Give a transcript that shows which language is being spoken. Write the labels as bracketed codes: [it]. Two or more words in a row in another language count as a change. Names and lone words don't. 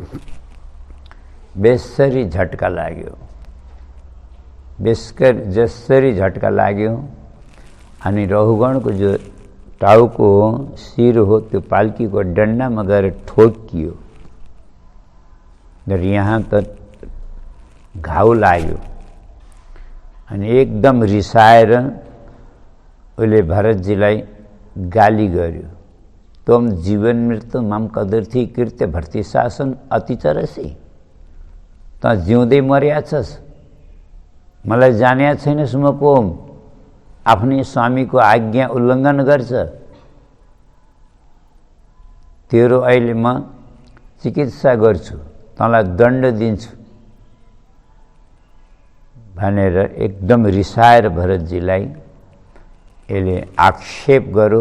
[ne] बेसरी झट्का लाग्यो, जसरी झट्का लाग्यो अनि रहुगणको जो टाउको हो, शिर हो, त्यो पाल्कीको डन्डामा गएर ठोकियो र यहाँ त घाउ लाग्यो। अनि एकदम रिसाएर उसले भरतजीलाई गाली गर्यो। [sa] तम जीवन मृत्यु मम कदर्थी कृत्य भर्ती शासन अति चरसी। [ne] त जिउँदै मर्या छस्, मलाई जान्या छैनस् म को हुँ? आफ्नै स्वामीको आज्ञा उल्लङ्घन गर्छ। तेरो अहिले म चिकित्सा गर्छु, तँलाई दण्ड दिन्छु भनेर एकदम रिसाएर भरतजीलाई यसले आक्षेप गर्यो।